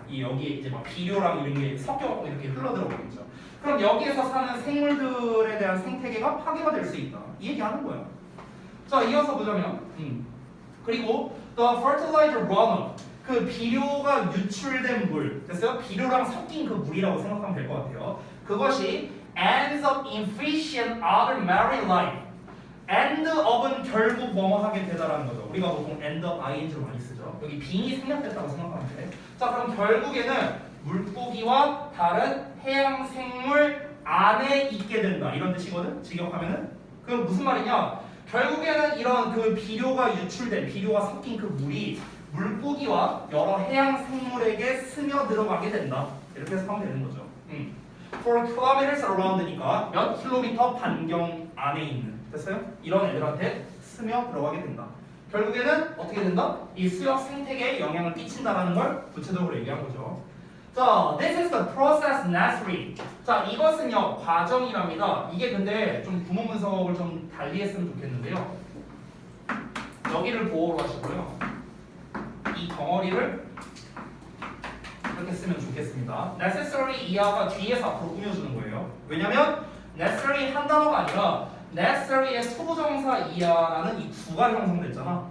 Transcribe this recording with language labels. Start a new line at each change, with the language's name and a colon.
Korean: 이 여기에 이제 막 비료랑 이런 게 섞여갖고 이렇게 흘러 들어가겠죠. 그럼 여기에서 사는 생물들에 대한 생태계가 파괴가 될 수 있다. 이 얘기하는 거야. 자, 이어서 보자면 그리고
English: the fertilizer runoff
Korean: 그 비료가 유출된 물 됐어요? 비료랑 섞인 그 물이라고 생각하면 될 것 같아요. 그것이
English: ends up in fish and other marine life. end up
Korean: 은 결국 뭐뭐 하게 되다라는 거죠. 우리가 보통 end up ing로 많이 쓰죠. 여기 being이 생략됐다고 생각하면 돼. 자, 그럼 결국에는 물고기와 다른 해양 생물 안에 있게 된다. 이런 뜻이거든. 직역하면은 그럼 무슨 말이냐? 결국에는 이런 그 비료가 유출된 비료가 섞인 그 물이 물고기와 여러 해양 생물에게 스며 들어가게 된다. 이렇게 해서 하면 되는 거죠.
English: For kilometers around
Korean: 니까 몇 킬로미터 반경 안에 있는 됐어요? 이런 애들한테 스며 들어가게 된다. 결국에는 어떻게 된다? 이 수역 생태계에 영향을 끼친다라는 걸 구체적으로 얘기한 거죠.
English: 자, this is the process necessary.
Korean: 자, 이것은요 과정이랍니다. 이게 근데 좀 구문 분석을 좀 달리 했으면 좋겠는데요. 여기를 보호로 하시고요. 이 덩어리를 이렇게 쓰면 좋겠습니다. necessary 이하가 뒤에서 앞으로 꾸며주는 거예요. 왜냐면 necessary 한 단어가 아니라 necessary의 투부정사 이하라는 이 구가 형성됐잖아.